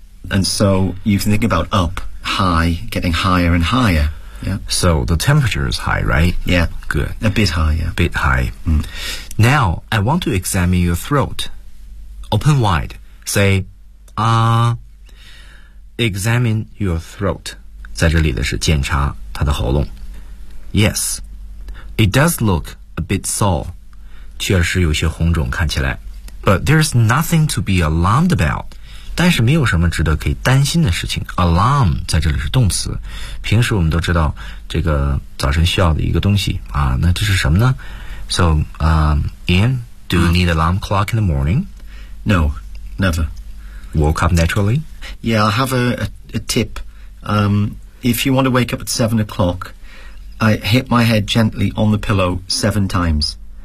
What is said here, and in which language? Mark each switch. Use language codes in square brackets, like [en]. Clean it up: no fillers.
[en] And so, you think about up, high, getting higher and higher. Yeah. So, the temperature is high, right? Yeah. Good. A bit high, yeah. A bit high. Mm. Now, I want to examine your throat. Open wide. Say, examine your throat. [zh] 在这里的是检查他的喉咙。 [en] Yes, it does look a bit sore. [zh] 确实有些红肿看起来。 [en] But there's nothing to be alarmed about. [zh] 但是没有什么值得可以担心的事情。Alarm 在这里是动词。平时我们都知道这个早晨需要的一个东西。啊，那这是什么呢？ [en] So, Ian, do you need an alarm clock in the morning? No, never. Woke up naturally? Yeah, I have a tip. If you want to wake up at 7 o'clock, I hit my head gently on the pillow 7 times.